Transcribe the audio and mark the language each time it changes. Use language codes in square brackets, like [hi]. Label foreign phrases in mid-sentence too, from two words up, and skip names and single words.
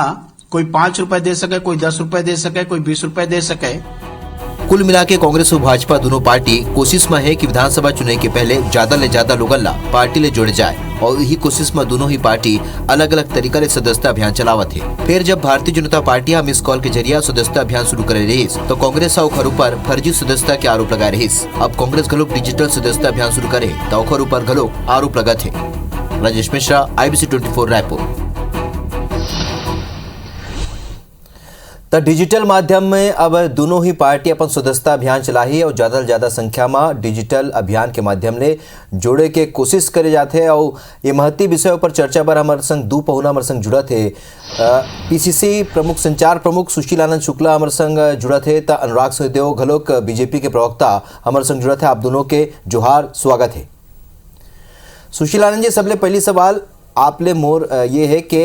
[hne] कोई 5 रुपए दे सके, कोई 10 रुपए दे सके, कोई 20 रुपए दे सके। कुल मिला के कांग्रेस और भाजपा दोनों पार्टी कोशिश में है कि विधानसभा चुनाव के पहले ज्यादा ले ज्यादा लोगन ला पार्टी ले जोड़े जाए और यही कोशिश में दोनों ही पार्टी अलग अलग तरीका ले सदस्यता अभियान चलावत है। फिर जब भारतीय जनता पार्टी मिस कॉल के जरिए सदस्यता अभियान शुरू करे रही तो कांग्रेस ओखर ऊपर फर्जी सदस्यता के आरोप लगाए रही। अब कांग्रेस घलोक डिजिटल सदस्यता अभियान शुरू करे तो ओखर ऊपर घलोक आरोप लगत है। राजेश मिश्रा, IBC 24 रायपुर। तो डिजिटल माध्यम में अब दोनों ही पार्टी अपन सदस्यता अभियान चलाही और ज्यादा से ज्यादा संख्या में डिजिटल अभियान के माध्यम ले जोड़े के कोशिश करे जाते हैं। और ये महत्ती विषय पर चर्चा पर हमारे संग दो पहुना हमारे संग जुड़ा थे। PCC प्रमुख संचार प्रमुख सुशील आनंद शुक्ला हमारे संग जुड़ा थे। तो अनुराग सिंहदेव घलोक बीजेपी के प्रवक्ता हमारे संग जुड़ा थे। आप दोनों के जोहार, स्वागत है। सुशील आनंद जी, सबले पहली सवाल आप ले मोर ये है कि